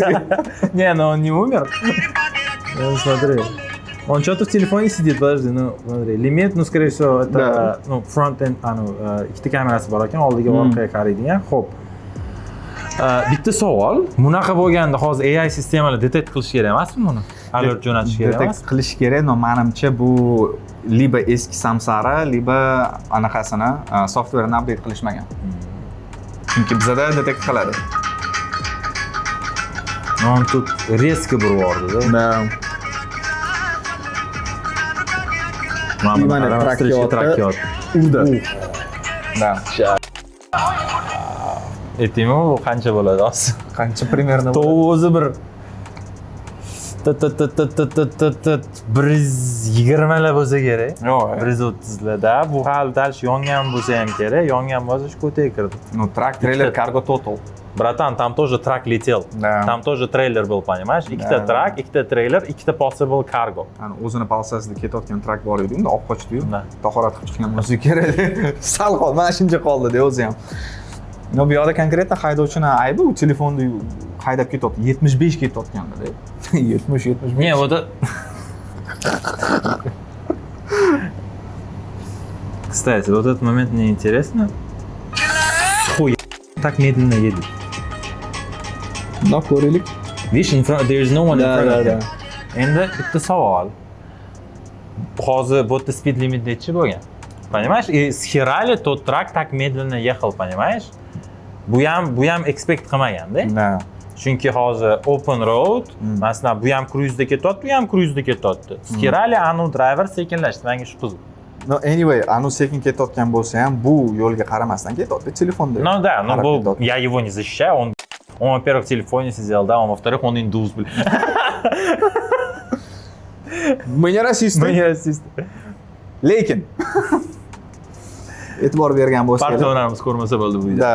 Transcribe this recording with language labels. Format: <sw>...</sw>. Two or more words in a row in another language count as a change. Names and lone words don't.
<ru>Не, но он не умер. Смотри. Он что-то в телефоне сидит, подожди, смотри. Лимит, скорее всего, это, front-end,</ru> <uz>ikkita kamerasi bor ekan, oldiga orqaga qaraydigan. Xo'p. Bitta savol, bunaqa bo'lganda hozir AI sistemalar detect qilish kerak emasmi buni? Alert jo'natish kerak emas? Detect qilish kerak, но menimcha bu liba eski Samsara, liba anaqasini software'ni update qilishmagan. Chunki bizada detect qiladi.</uz> <ru>Он тут резко бурворdi, да?</ru> <uz>Mana trakiyot. Urdi. Da. Aytdingmi, bu qancha bo'ladi hozir? Qancha примерно? O'zi bir 120 lar bo'lsa kerak. Yo'q. 130 larda. Bu hali dальше yongan bo'lsa ham kerak. Yongan bo'lsa shu ko'taga kirdi.</uz> <ru>Трак, трейлер,</ru> <en>cargo total.</en> <ru>Bratан, там тоже трак летел. Да. Там тоже трейлер был, понимаешь?</ru> <uz>Ikkita трак, ikkita трейлер, ikkita</uz> <en>possible cargo.</en> <uz>Ana o'zini polsasida ketayotgan trak bor edi, unda olib qochdi-yu. Tahorat qilib chiqqan bo'lsa kerak. Sal qoldi, mana shuncha qoldi-da o'zi ham. No, bu yoqda konkretno haydovchining aybi u telefonni haydab ketyapti. 75 ketayotganda-da. 70.</uz> <ru>Не, вот это... Кстати, вот этот момент мне интересно. Хуй так медленно едет.</ru> <uz>No, ko'raylik.</uz> <ru>Видишь,</ru> <en>there is no one in front of him.</en> <uz>Endi bitta savol. Hozir bu yerda</uz> <en>speed limit</en> <uz>nechi bo'lgan?</uz> <ru>Понимаешь? И схерали тот трак так медленно ехал, понимаешь?</ru> <uz>Bu ham expect qilmaganda. Da. Chunki hozir</uz> <en>open road,</en> <uz>masalan, bu ham cruise da ketyapti, bu ham cruise da ketyapti. Skerali anu driver sekinlashdi, menga shu qiziq. No, anyway, anu sekin ketayotgan bo'lsa ham bu yo'lga qaramasdan ketyapti telefonda.</uz> <ru>Ну да, но я его не защищаю, он, во-первых, в телефоне сидел, да, во-вторых, он индус, блин. Мы не расисты.</ru> <uz>Lekin e'tibor bergan bo'lsa, партнерlarimiz ko'rmasa bo'ldi bu video.</uz>